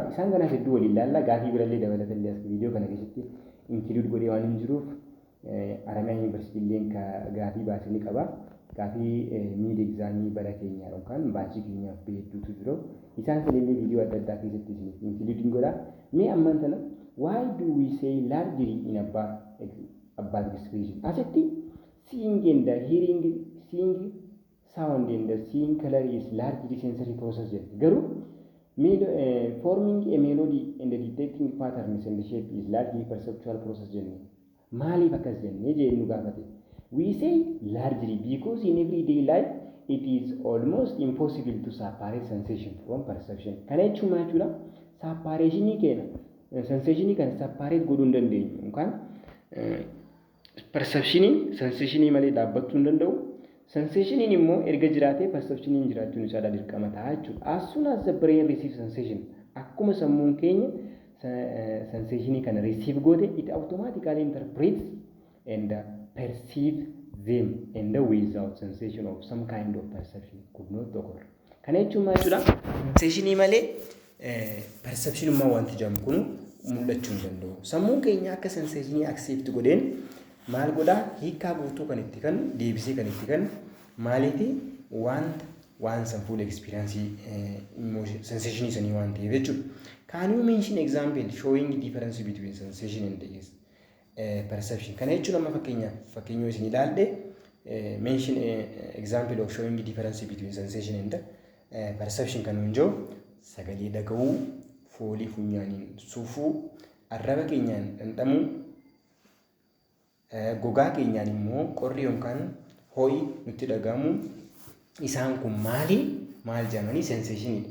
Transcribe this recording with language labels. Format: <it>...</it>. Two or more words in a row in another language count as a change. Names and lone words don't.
<om>Isaan kanaaf hedduu waliin ilaalla. Gaafii birallee dabalatallee as viidiyoo kana keessatti include godhee waan hin jiruuf Haramaya University illee gaafii baasee ni qaba. Gaafii mid examii bara keenyaa yookaan baachii keenyaaf hedduutu jiru. Isaan sanillee viidiyoo adda addaa keessatti include godha. Mee ammaan tana</om> <en>why do we say largely in about expression? Asitti seeing and hearing, seeing sound and seeing color is largely sensory process. Garuu forming a melody and detecting patterns and shape is largely perceptual process.</en> <om>Maaliif akkas jennee jennu gaafate?</om> <en>We say largely because in everyday life it is almost impossible to separate sensation from perception.</en> <om>Kana jechuun maal jechuudha? Separationii keena sensationii kan separate godhuu hin dandeenyu yookaan perceptionii sensationii malee dhaabbachuu hin danda'u. Sensationiin immoo erga jiraatee perceptioniin jiraachuun isaa dirqama ta'a jechuudha.</om> <en>As soon as the brain receives sensation,</en> <om>akkuma sammuun keenya sensationii kana receive goote,</om> <en>it automatically interprets and perceives them and without sensation of some kind of perception could not occur.</en> <om>Kana jechuun maal jechuudha? Sensationii malee perceptionummaa wanti jedhamu kun mul'achuu hin danda'u. Sammuun keenya akka sensationii accept godheen maal godhaa? Hiikaa guutuu kan itti kennu, deebisee kan itti kennu maaliifi waan san</om> <en>full experience sensation</en> <om>sanii waan ta'eef jechuudha.</om> <en>Can you mention example showing difference between sensation and perception?</en> <om>Kana jechuun amma fakkeenyoo isin ilaalle</om> <en>mention example of showing difference between sensation and perception</en> <om>kan nuun jiru sagalee dhaga'uu, foolii funyaaniin sufuu, arraba keenyaan dhandhamuu, gogaa keenyaan immoo qorri yookaan ho'i nutti dhagahamu. Isaan kun maal jedhamanii sensationidha.</om>